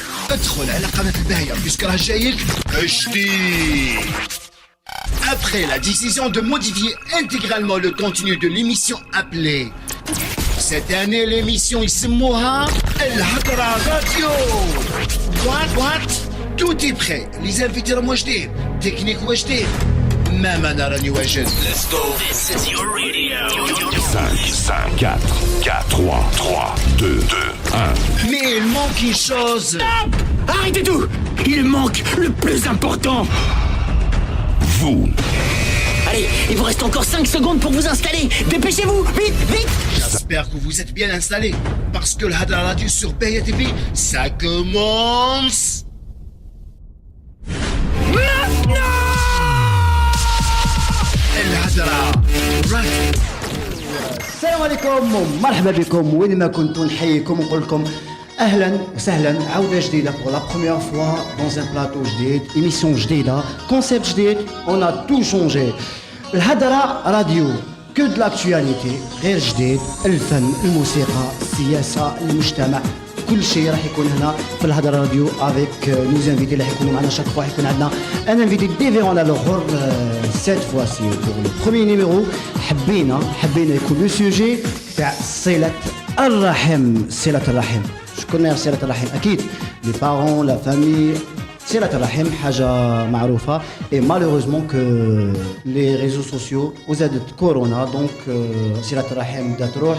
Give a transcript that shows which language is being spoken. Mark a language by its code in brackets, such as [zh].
[ar] ادخل على قناة الباهية [fr] puisque [ar] راه جايك جديد. [fr] Après la décision de modifier intégralement le contenu de l'émission appelée cette année l'émission [ar] يسموها الهضرة راديو. [en] What? [fr] Tout est prêt. Les invités [ar] راهم واجدين. Technique واجدين. Même أنا راني واجد. [en] Let's go. This is your radio. 5, 4, 4, 3, 3, 2, 1. [fr] Mais il manque une chose. Stop! Arrêtez tout! Il manque le plus important. Vous. Allez, il vous reste encore 5 secondes pour vous installer. Dépêchez-vous, vite! J'espère que vous êtes bien installés. Parce que le Hadra Radio sur Bahia TV, ça commence. [ar] الهضرة راديو. السلام عليكم ومرحبا بكم وين ما كنتوا، نحييكم ونقول لكم اهلا وسهلا. عوده جديده [fr] pour la première fois dans un plateau جديد، émission جديده، concept جديد. on a tout changé. [ar] الهضرة راديو que de l'actualité، غير جديد، الفن، الموسيقى، السياسه، المجتمع، كل شيء راح يكون هنا في الهضرة راديو [fr] avec nos invités [ar] اللي حيكونوا معنا chaque fois. حيكون عندنا [fr] un invité différent alors cette fois-ci pour le premier numéro. [ar] حبينا يكون لو سوجي تاع صلة الرحم. شكون صلة الرحم؟ اكيد لي بارون، لا فامي. صلة الرحم حاجة معروفة [fr] et malheureusement que les réseaux sociaux [ar] وزادت كورونا دونك صلة الرحم بدات تروح.